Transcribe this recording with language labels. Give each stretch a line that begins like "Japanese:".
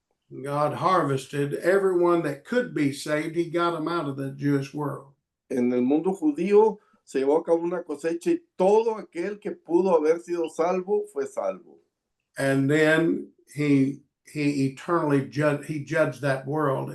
English: God harvested everyone that could be saved. He got them out of the Jewish world.
Spanish: En el mundo judío se llevó a cabo una cosecha y todo aquel que pudo haber sido salvo fue salvo.
English: And then he eternally judged that world.